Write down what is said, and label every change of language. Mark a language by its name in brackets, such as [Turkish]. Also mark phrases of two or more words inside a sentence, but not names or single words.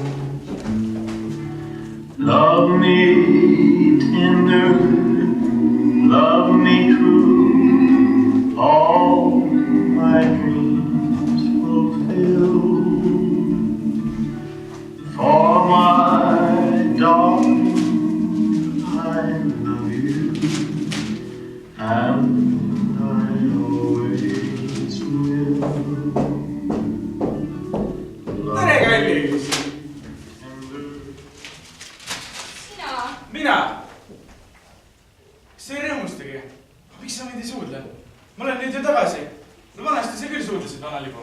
[English] Love me tender, love me true, all my dreams fulfill. For my darling, I love you, and I always will. [Estonian] Tere, kallis! Sina? Mina? Kas sa ei rõõmustagi? Miks sa mind ei suudle? Ma olen nüüd ju tagasi. No vanasti sa küll suudlesid, vanalipu.